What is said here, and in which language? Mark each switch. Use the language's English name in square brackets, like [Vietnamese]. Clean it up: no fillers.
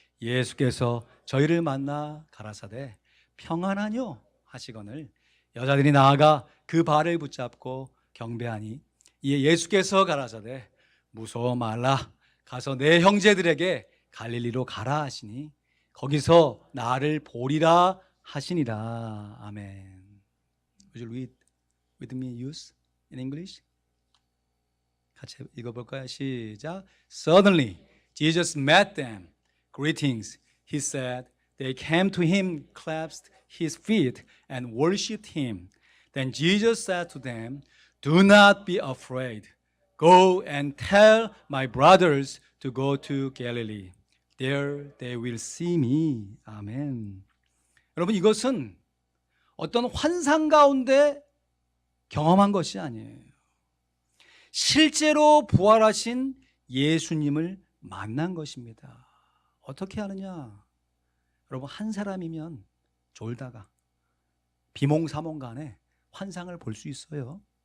[Korean] 예수께서 저희를 만나 가라사대 평안하뇨 하시거늘 여자들이 나아가 그 발을 붙잡고 경배하니 이에 예수께서 가라사대 무서워 말라 가서 내 형제들에게 갈릴리로 가라 하시니 거기서 나를 보리라 하시니라. 아멘. [English] Would you read with me use in English? [Korean] 같이 읽어볼까요? 시작. [English] Suddenly Jesus met them. Greetings, he said. They came to him, clasped his feet, and worshipped him. Then Jesus said to them, Do not be afraid. Go and tell my brothers to go to Galilee. There they will see me. 아멘. [Korean] 여러분, 이것은 어떤 환상 가운데 경험한 것이 아니에요. 실제로 부활하신 예수님을 만난 것입니다. 어떻게 하느냐? 여러분, 한 사람이면 졸다가 비몽사몽간에 환상을 볼 수 있어요.